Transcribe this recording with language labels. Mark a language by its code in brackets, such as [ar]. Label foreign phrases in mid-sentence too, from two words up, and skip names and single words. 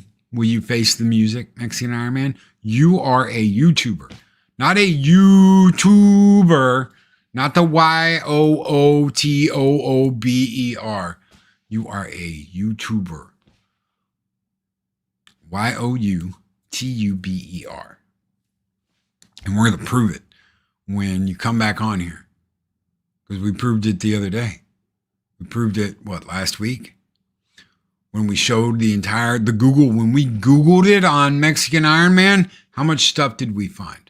[en] Will you face the music, Mexican Ironman? You are a YouTuber. Not a YouTuber. Not the Y-O-O-T-O-O-B-E-R. You are a YouTuber. Y-O-U-T-U-B-E-R. And we're going to prove it when you come back on here. Because we proved it the other day. We proved it, last week? When we showed when we Googled it on Mexican Ironman, how much stuff did we find?